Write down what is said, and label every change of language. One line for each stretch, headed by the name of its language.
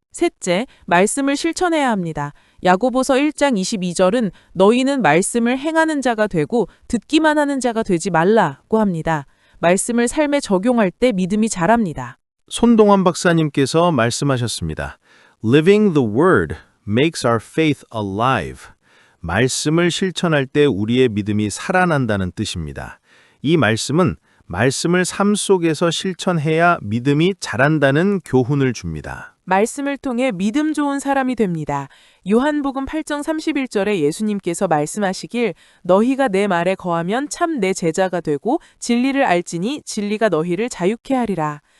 Korean: 셋째, 말씀을 실천해야 합니다. 야고보서 1장 22절은 너희는 말씀을 행하는 자가 되고 듣기만 하는 자가 되지 말라고 합니다. 말씀을 삶에 적용할 때 믿음이 자랍니다. 손동환 박사님께서 말씀하셨습니다.
English: Living the word makes our faith alive.
Korean: 말씀을 실천할 때 우리의 믿음이 살아난다는 뜻입니다. 이 말씀은 말씀을 삶 속에서 실천해야 믿음이 자란다는 교훈을 줍니다. 말씀을 통해 믿음 좋은 사람이 됩니다. 요한복음 8장 31절에 예수님께서 말씀하시길 너희가 내 말에 거하면 참 내 제자가 되고 진리를 알지니 진리가 너희를 자유케 하리라.